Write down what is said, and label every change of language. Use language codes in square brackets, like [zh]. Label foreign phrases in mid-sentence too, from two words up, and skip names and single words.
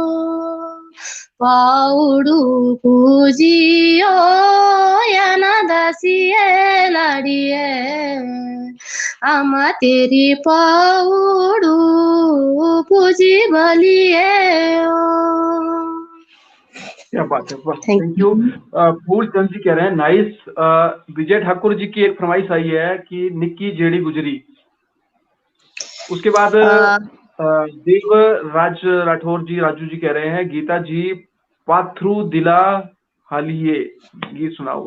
[xnr] पाउडू पूजी ओ याना दसिए लड़िए आमा तेरी पाउडू पूजी बलिए ओ। [hi] क्या बात है, बस थैंक [en] Thank you. [hi] यू। फूल चंद जी कह रहे हैं नाइस। विजय ठाकुर जी की एक फरमाइश आई है कि निक्की जेड़ी गुजरी। उसके बाद अ, देव राज राठौर जी, राजू जी कह रहे हैं गीता जी पाथरू दिला हालिए गीत सुनाओ।